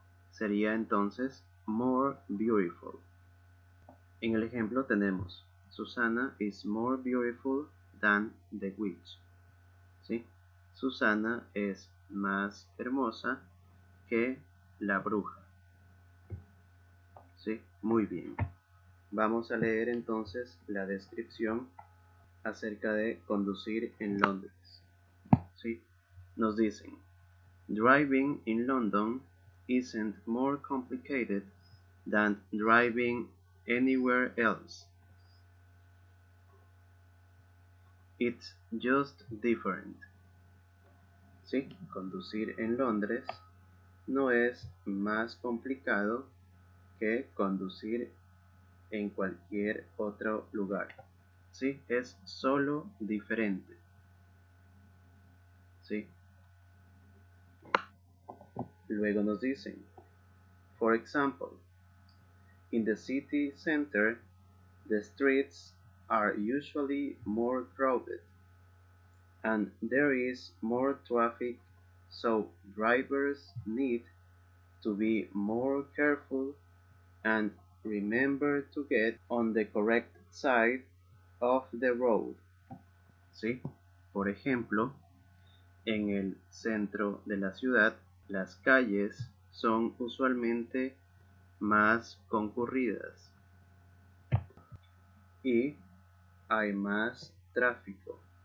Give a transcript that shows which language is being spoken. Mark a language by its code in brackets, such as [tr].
[es] Sería entonces [en] more beautiful. [es] En el ejemplo tenemos Susana [en] is more beautiful than the witch. [es] ¿Sí? Susana es más hermosa que la bruja. ¿Sí? Muy bien. Vamos a leer entonces la descripción acerca de conducir en Londres. ¿Sí? Nos dicen, [en] driving in London isn't more complicated than driving anywhere else. It's just different. ¿Sí? [es] Conducir en Londres no es más complicado que conducir en cualquier otro lugar. ¿Sí? Es solo diferente. ¿Sí? Luego nos dicen, [en] for example, in the city center, the streets are usually more crowded and there is more traffic, so drivers need to be more careful and remember to get on the correct side of the road. [es] ¿Sí? Por ejemplo, en el centro de la ciudad, las calles son usualmente más concurridas y hay más tráfico.